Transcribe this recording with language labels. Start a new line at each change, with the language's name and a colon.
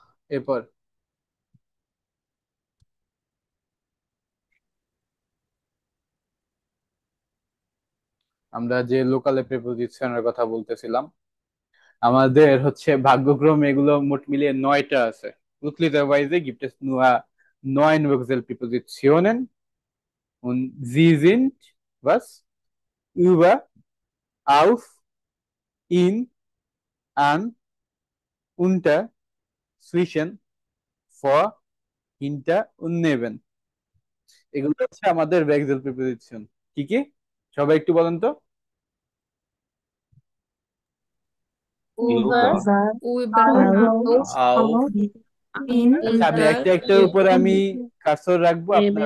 Bangla: এরপর আমরা যে লোকাল প্রিপোজিশনের কথা বলতেছিলাম, আমাদের হচ্ছে ভাগ্যক্রমে এগুলো মোট মিলিয়ে 9টা আছে।
German: Glücklicherweise gibt es nur 9 Wechselpräpositionen und sie sind was? Über, auf, in, an, unter, zwischen, vor, hinter und neben।
Bangla: এগুলো হচ্ছে আমাদের ভেক্সেল প্রিপোজিশন। কি কি সবাই একটু বলেন তো।
German: Über, Über, auf, আউফ। in,
Bangla: আচ্ছা, আমি
German: unter,
Bangla: একটা একটার উপরে আমি কার্সর রাখবো, আপনারা